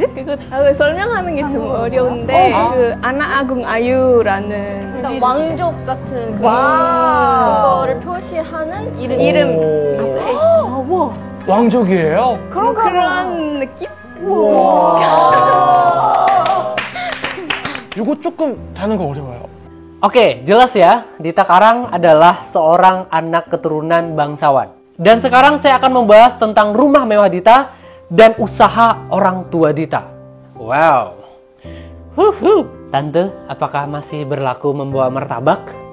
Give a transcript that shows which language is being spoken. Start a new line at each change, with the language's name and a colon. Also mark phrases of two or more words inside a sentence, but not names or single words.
Korean: 그거 설명하는 게 좀 어려운데 그 아나아궁 아유라는 그러니까 왕족 같은 와우. 그거를 표시하는 이름. 이름이 써있어요. 왕족이에요? 뭐 그런 느낌? 이거 조금 다는 거 어려워요.
Indonesian: Oke, jelas ya, Dita Karang adalah seorang anak keturunan bangsawan. Dan sekarang saya akan membahas tentang rumah mewah Dita dan usaha orang tua Dita. Wow. Tante, apakah masih berlaku membawa martabak?